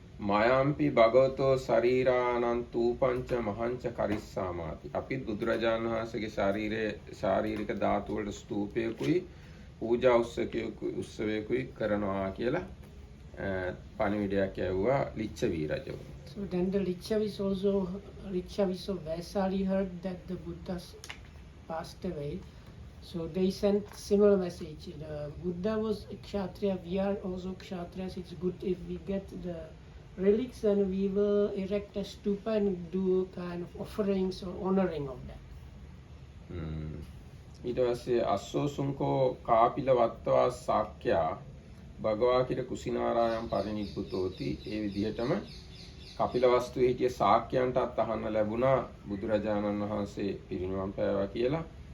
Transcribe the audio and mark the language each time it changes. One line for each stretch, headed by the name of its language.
Pali: මයම්පි භගවතෝ ශරීරානම් තූපංච මහංච කරිස්සාමාති
Sinhala: අපි බුදුරජාණන් වහන්සේගේ ශාරීරික ධාතු වලට ස්තූපයකුයි පූජා උත්සවයකුයි කරනවා කියලා පණිවිඩයක් යවුවා ලිච්ඡවි රජු.
English: So then the Lichavis of Vaisali heard that the Buddha passed away. So they sent similar message. The Buddha was a kshatriya, we are also kshatriyas. It's good if we get the relics and we will erect a stupa and do kind of offerings or honoring of that.
Pali: ඊට පස්සේ අස්සෝසුන්කෝ කාපිලවත්වා සාක්‍යා භගවා කිර කුසිනාරායම් පරිනිබ්බුතෝති.
Sinhala: ඒ විදිහටම කපිලවස්තුවේ හිටිය ශාක්‍යයන්ටත් අහන්න ලැබුණා බුදුරජාණන් වහන්සේ පිරිනිවන් පෑවා කියලා.